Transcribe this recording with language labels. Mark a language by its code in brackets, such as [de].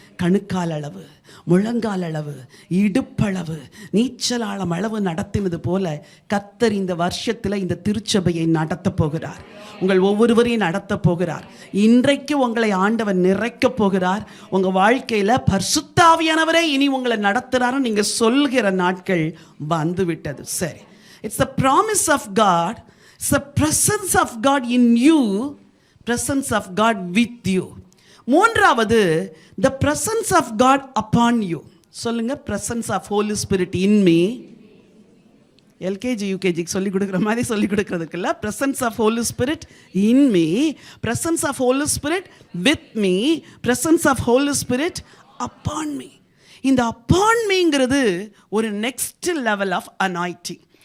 [ta] கணுக்கால் அளவு, முழங்கால் அளவு, இடுப்பளவு, நீச்சலாளம் அளவு நடத்தினது போல கர்த்தர் இந்த வருஷத்தில் இந்த திருச்சபையை நடத்த போகிறார். உங்கள் ஒவ்வொருவரையும் நடத்த போகிறார். இன்றைக்கு உங்களை ஆண்டவர் நிறைக்க போகிறார். உங்கள் வாழ்க்கையில் பரிசுத்த ஆவியானவரே இனி உங்களை நடத்துகிறாருன்னு நீங்கள் சொல்கிற நாட்கள் வந்து விட்டது. [en] சரி, it's the promise of God. It's the presence of God in you, presence of God with you. [ta] மூன்றாவது, [en] the presence of God upon you. [ta] சொல்லுங்க, [en] Presence of Holy Spirit in me. [ta] LKG யூகேஜிக்கு சொல்லிக் கொடுக்குற மாதிரி சொல்லிக் கொடுக்குறதுக்கு இல்லை. [en] Presence of Holy Spirit in me, presence of Holy Spirit with me, presence of Holy Spirit upon me. [ta] இந்த upon மீங்கிறது ஒரு [en] Next level of anointing.